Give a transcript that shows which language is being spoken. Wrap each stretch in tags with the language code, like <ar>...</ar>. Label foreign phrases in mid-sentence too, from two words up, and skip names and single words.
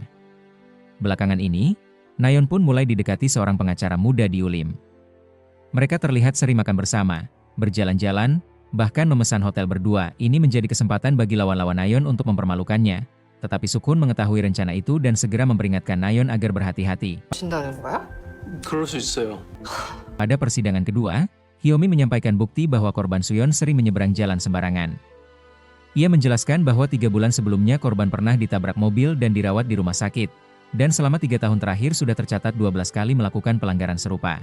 <id>Belakangan ini, Nayeon pun mulai didekati seorang pengacara muda di Ulim. Mereka terlihat sering makan bersama, berjalan-jalan, bahkan memesan hotel berdua. Ini menjadi kesempatan bagi lawan-lawan Nayeon untuk mempermalukannya. Tetapi Sukun mengetahui rencana itu dan segera memperingatkan Nayeon agar berhati-hati.</id> <ko>하신다는 거야? 그럴 수 있어요.</ko> <id>Pada persidangan kedua, Hyomin menyampaikan bukti bahwa korban Suyeon sering menyeberang jalan sembarangan. Ia menjelaskan bahwa 3 bulan sebelumnya korban pernah ditabrak mobil dan dirawat di rumah sakit, dan selama 3 tahun terakhir sudah tercatat 12 kali melakukan pelanggaran serupa.</id>